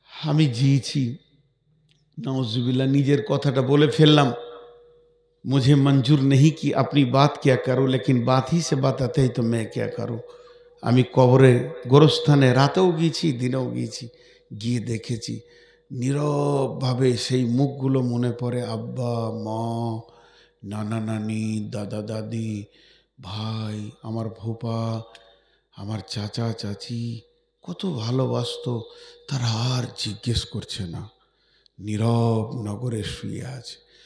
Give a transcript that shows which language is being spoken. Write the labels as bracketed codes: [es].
[bn] আমি জিয়েছি, नाउज़ुबिल्लाह, নিজের কথাটা বলে ফেললাম। [hi] मुझे मंजूर नहीं कि अपनी बात क्या करूं, लेकिन बात ही से बताते ही तो मैं क्या करूं। [bn] আমি কবরে গোরস্থানে রাতেও গিয়েছি, দিনেও গিয়েছি, গিয়ে দেখেছি নীরবভাবে সেই মুখগুলো মনে পড়ে। আব্বা মা, নানা নানি, দাদা দাদি, ভাই, আমার ফুপা, আমার চাচা চাচি কত ভালোবাসতো, তারা আর জিজ্ঞেস করছে না, নীরব নগরে শুয়ে আছে।